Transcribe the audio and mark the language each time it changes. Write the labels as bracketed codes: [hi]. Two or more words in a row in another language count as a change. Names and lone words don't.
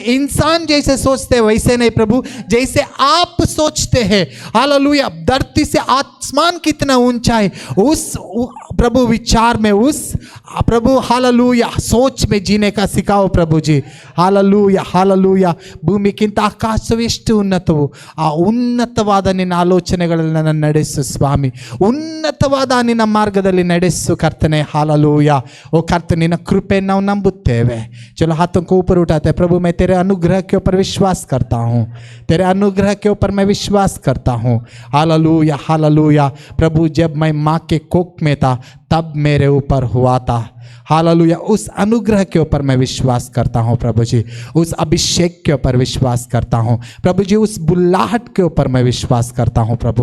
[hi] इंसान जैसे सोचते हैं वैसे नहीं प्रभु, जैसे आप सोचते हैं। हालेलुया। धरती से आसमान कितना ऊंचा है, उस प्रभु विचार में, उस प्रभु हालेलुया सोच में जीने का सिखाओ प्रभु जी। हालेलुया, हालेलुया। [kn] ಭೂಮಿಗಿಂತ ಆಕಾಶವೆಷ್ಟು ಉನ್ನತವು, ಆ ಉನ್ನತವಾದ ನಿನ್ನ ಆಲೋಚನೆಗಳಲ್ಲಿ ನನ್ನ ನಡೆಸು ಸ್ವಾಮಿ, ಉನ್ನತವಾದ ನಿನ್ನ ಮಾರ್ಗದಲ್ಲಿ ನಡೆಸು ಕರ್ತನೆ। हालेलुया। ಓ ಕರ್ತ, ನಿನ್ನ ಕೃಪೆ ನಾವು ನಂಬುತ್ತೇವೆ। [hi] चलो हाथों को ऊपर उठाते हैं। प्रभु मैं तेरे अनुग्रह के ऊपर विश्वास करता हूँ, तेरे अनुग्रह के ऊपर मैं विश्वास करता हूँ। हालेलुया, हालेलुया। प्रभु जब मैं माँ के कोख में था तब मेरे ऊपर हुआ था। हालेलुया। उस अनुग्रह के ऊपर मैं विश्वास करता हूँ प्रभु जी, उस अभिषेक के ऊपर विश्वास करता हूँ प्रभु जी, उस बुल्लाहट के ऊपर मैं विश्वास करता हूँ प्रभु।